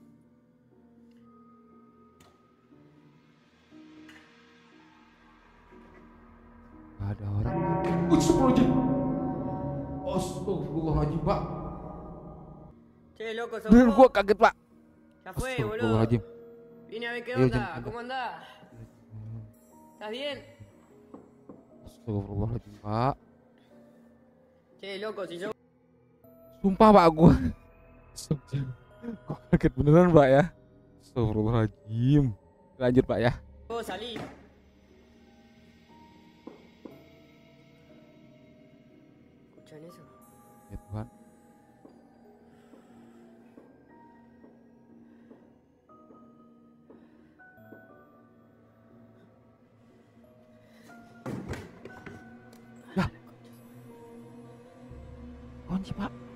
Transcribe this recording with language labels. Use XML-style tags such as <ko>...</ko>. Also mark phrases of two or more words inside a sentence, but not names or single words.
<id>Gak ada orang. Astagfirullahaladzim. Astagfirullahaladzim pak.</id> <es>Che, loco, sos</es> <id>Bener</id> <es>vos.</es> <id>gua kaget pak.</id> <es>Ya fue, boludo.</es> <id>Astagfirullahaladzim.</id> <es>Vine a ver qué</es> <id>Ayo,</id> <es>onda.</es> <id>jemput.</id> <es>¿Cómo andás? ¿Estás bien?</es> <id>Astagfirullahaladzim pak.</id> <es>Che, loco, si yo...</es> <id>Sumpah pak gua. Gua kaget beneran pak ya. Astagfirullahaladzim. Lanjut pak ya.</id> <es>Vos salí. ¿Escuchan eso?</es> <id>Ya Tuhan. Ya. Kunci pak.</id>